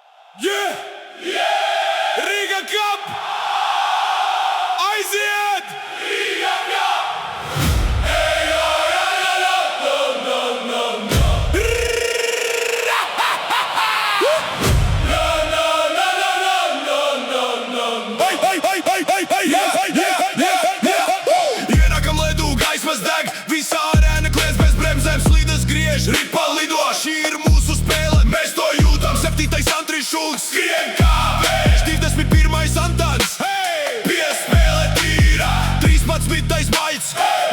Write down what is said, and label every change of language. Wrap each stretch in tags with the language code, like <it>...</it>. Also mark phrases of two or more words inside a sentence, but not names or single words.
<en>Yeah! Riga Cup!</en> <lv>Aiziet! Riga Cup! Hey, yo, la, la, la, no, no, no, no. No, no, no, no, no, no, no, no. Hey, hey, hey, hey, hey, hey, yeah, yeah, yeah. Ienākam ledū, gaismas deg, visa arēna kliedz bez bremzēm, slīdes griež, ripa lido, šī ir mūsu spēle, mēs to jūtam. 7. Andris Šulcs skrien kā vējš, 21. Antons, hey! Piespēle tīra, 13. Maļts, hey!</lv>